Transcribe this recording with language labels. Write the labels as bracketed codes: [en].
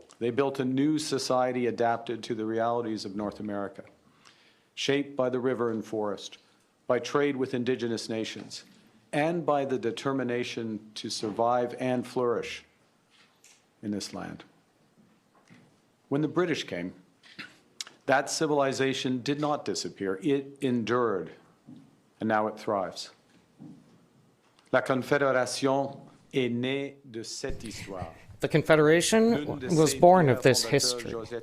[en] They built a new society adapted to the realities of North America, shaped by the river and forest, by trade with indigenous nations, and by the determination to survive and flourish in this land. When the British came, that civilization did not disappear. It endured, and now it thrives. [fr] La Confédération est née de cette histoire. [en] The Confederation was born of this history.